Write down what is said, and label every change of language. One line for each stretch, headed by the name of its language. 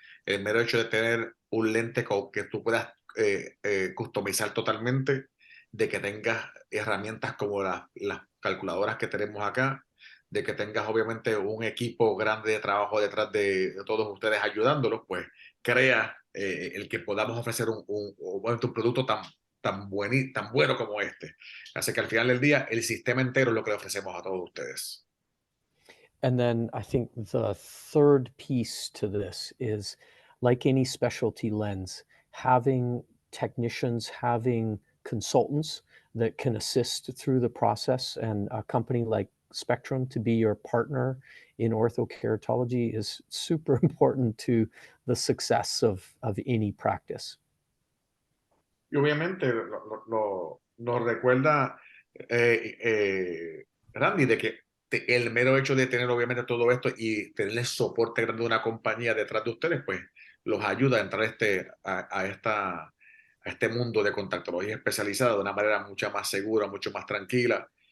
Spanish: El mero hecho de tener un lente que tú puedas customizar totalmente, de que tengas herramientas como las calculadoras que tenemos acá, de que tengas obviamente un equipo grande de trabajo detrás de todos ustedes ayudándolos, pues crea el que podamos ofrecer un producto tan bueno como este. Así que al final del día, el sistema entero es lo que le ofrecemos a todos ustedes.
English: And then I think the third piece to this is like any specialty lens, having technicians, having consultants that can assist through the process, and a company like Spectrum to be your partner in orthokeratology is super important to the success of any practice.
Spanish: Y obviamente nos recuerda Randy de que el mero hecho de tener obviamente todo esto y tener el soporte grande de una compañía detrás de ustedes, pues los ayuda a entrar a este mundo de contactología especializada de una manera mucho más segura, mucho más tranquila.